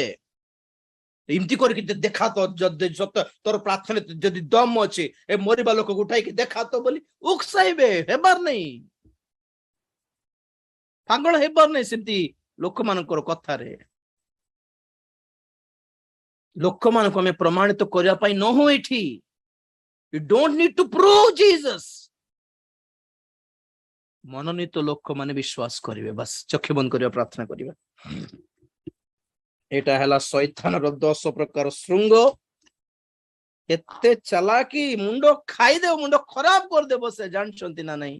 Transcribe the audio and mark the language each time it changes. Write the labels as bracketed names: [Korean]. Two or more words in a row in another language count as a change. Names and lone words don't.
[Odia] ଏମିତି କରିକି ଦେଖା ତ, ଯଦି ସତ ତୋର ପ୍ରାର୍ଥନା ଯଦି ଦମ ଅଛି, ଏ ମରିବା ଲୋକକୁ ଉଠାଇକି ଦେଖା ତ ବୋଲି ଉକସାଇବେ। ହେବାର ନାହିଁ, ପାଗଳ ହେବାର ନାହିଁ ସେମିତି ଲୋକମାନଙ୍କର କଥାରେ। ଲୋକମାନଙ୍କୁ ଆମେ ପ୍ରମାଣିତ କରିବା ପାଇଁ ନହୁ ଏଠି। [English] You don't need to prove Jesus. [Odia] ମନୋନୀତ ଲୋକମାନେ ବିଶ୍ୱାସ କରିବେ। ବାସ୍ ଚକ୍ଷୁ ବନ୍ଦ କରିବା, ପ୍ରାର୍ଥନା କରିବା। ଏଇଟା ହେଲା ଶୈତାନର 10 ପ୍ରକାର ଶୃଙ୍ଗ। ଏତେ ଚାଲାକି, ମୁଣ୍ଡ ଖାଇଦେବ, ମୁଣ୍ଡ ଖରାପ କରିଦେବ ସେ, ଜାଣିଛନ୍ତି ନା ନାହିଁ?